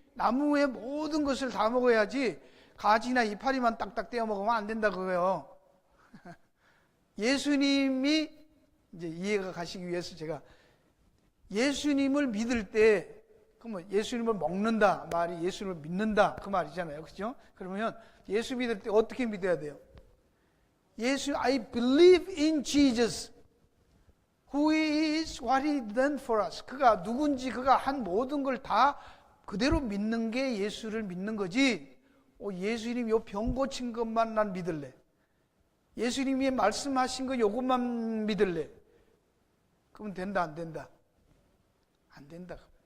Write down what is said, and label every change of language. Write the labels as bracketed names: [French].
[Korean] 나무의 모든 것을 다 먹어야지 가지나 이파리만 딱딱 떼어 먹으면 안 된다 그거예요. 예수님이 이제 이해가 가시기 위해서 제가 예수님을 믿을 때 그러면 예수님을 먹는다 말이 예수님을 믿는다 그 말이잖아요. 그렇죠? 그러면 예수 믿을 때 어떻게 믿어야 돼요? [English] I believe in Jesus who is what he done for us. [Korean] 그가 누군지 그가 한 모든 걸 다 그대로 믿는 게 예수를 믿는 거지. 예수님 요 병 고친 것만 난 믿을래. 예수님이 말씀하신 거 요것만 믿을래. 그러면 된다 안 된다? 안 된다.